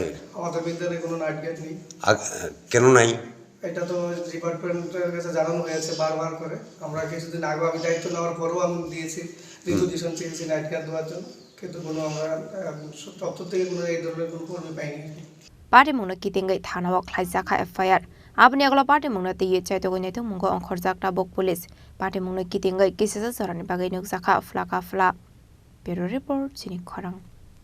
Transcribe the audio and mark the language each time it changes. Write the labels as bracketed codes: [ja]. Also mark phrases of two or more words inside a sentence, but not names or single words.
[bn] আমাদের বিদ্যালয়ে কোনো নাইট গার্ড নেই কেন নাই এটা তো ডিপার্টমেন্টের কাছে জানানো হয়েছে বারবার করে আমরা কিছুদিন আগে আমি দায়িত্ব নেওয়ার পরেও আমি দিয়েছি রিকুইজিশন চেয়েছি নাইট গার্ড দেওয়ার জন্য কিন্তু কোনো আমরা তথ্য থেকে কোনো এই ধরনের কোনো কর্মী পাইনি [trp] party mungno kitingai thanawak khlaijaka FIR abni agla party mungno tiye chaitogoi naitung mungo onkhorjak tabuk [en] police party [trp] mungno kitingai kisasa sorani bagai nukjaka flaka fla [en] bureau report [trp] Chini Khorang